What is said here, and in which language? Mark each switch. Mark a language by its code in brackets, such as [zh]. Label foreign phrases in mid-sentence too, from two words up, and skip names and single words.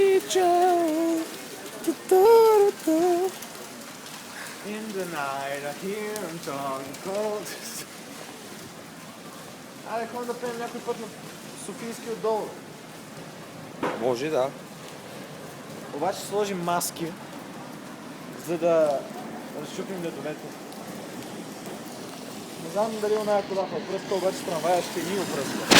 [en] child. In the night I hear him talk cold. [bg] Айде, ходим да пеем някой път на Софийски отдолу. Може, да. Обаче сложим маски, за да разчупим ледовете. Не знам дали оная кола в опръска, обаче трамвая ще ни опръска.